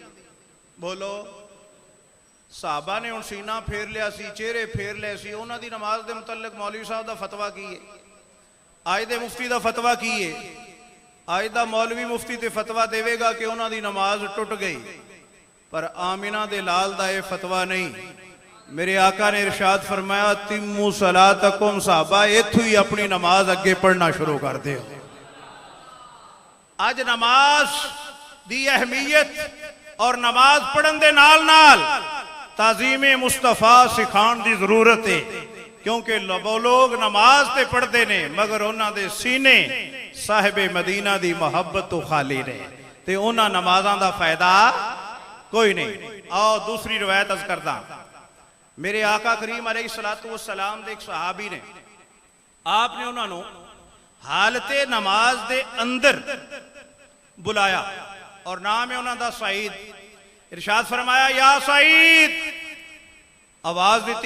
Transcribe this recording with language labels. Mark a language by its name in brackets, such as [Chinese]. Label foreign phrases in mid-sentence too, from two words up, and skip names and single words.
[Punjabi] بولو صحابہ نے ان سینہ پھیر لیا سی، چہرے پھیر لیا سی، انہاں دی نماز دے متعلق مولوی صاحب دا فتویٰ کی ہے، آج دے مفتی دا فتویٰ کی ہے، آج دا مولوی مفتی تے فتویٰ دے گا کہ انہاں دی نماز ٹوٹ گئی، پر آمینہ دے لال دا یہ فتویٰ نہیں۔ میرے آقا نے ارشاد فرمایا [Arabic] تِمُّ صَلَاتَكُمْ [Punjabi] صحابہ ایتھو ہی اپنی نماز اگے پڑھنا شروع کر دے ہو۔ آج نماز دی اہمیت اور نماز پڑھن دے نال نال تعظیم مصطفیٰ سکھان دی ضرورت ہے، کیونکہ وہ لوگ نماز تے پڑھتے نے مگر انہاں دے سینے صاحب مدینہ دی محبت تو خالی نے تے انہاں نمازاں دا فائدہ کوئی نہیں۔ آؤ دوسری روایت از کردہ، میرے آقا کریم علیہ السلام دے ایک صحابی نے آپ نے انہوں نے حالت نماز دے اندر بلایا اور نام ہے انہوں دا سعید، ارشاد فرمایا یا سعید، آواز دیتی۔